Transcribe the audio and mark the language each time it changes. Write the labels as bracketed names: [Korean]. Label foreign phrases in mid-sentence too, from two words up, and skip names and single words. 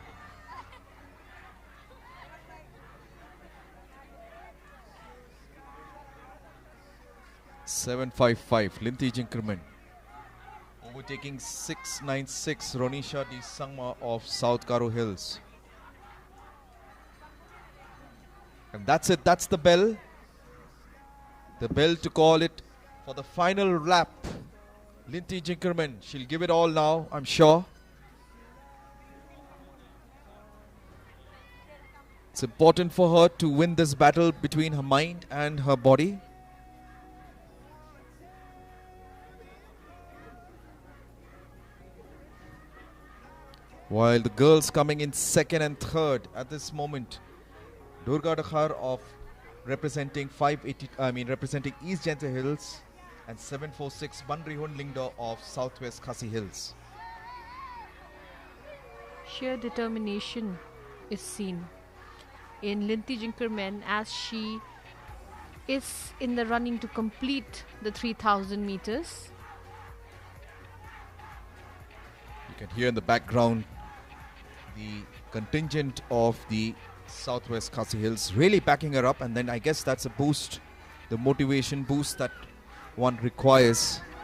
[English] .755. Linti Jinkerman overtaking 696 Ronisha Di Sangma of South Garo Hills. And that's it, that's the bell. The bell to call it for the final lap. Linti Jinkerman, she'll give it all now, I'm sure. It's important for her to win this battle between her mind and her body. While the girls coming in second and third at this moment, Durga Dakhar of representing representing East Jaintia Hills, and 746 Bandrihun Lingdo of Southwest Khasi Hills. Sheer determination is seen in Linti Jinkerman as she is in the running to complete the 3000 meters. You can hear in the background the contingent of the Southwest Khasi Hills really backing her up, and then I guess that's a boost, the motivation boost that one requires.